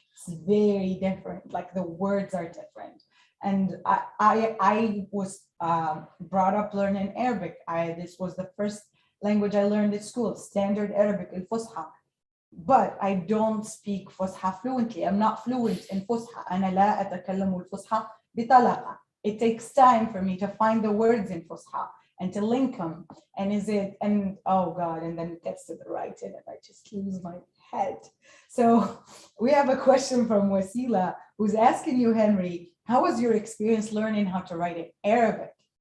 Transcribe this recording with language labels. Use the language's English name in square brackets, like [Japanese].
[English] It's very different, like the words are different. And I was brought up learning Arabic. This was the first language I learned at school, standard Arabic, al-Fusha. But I don't speak Fusha fluently. I'm not fluent in Fusha. [Arabic] أنا لا أتكلم الفصحى بطلاقة. [English] It takes time for me to find the words in Fusha and to link them. And oh God, and then it gets to the writing and I just lose my head. So we have a question from Wasila who's asking you, Henry, how was your experience learning how to write in Arabic?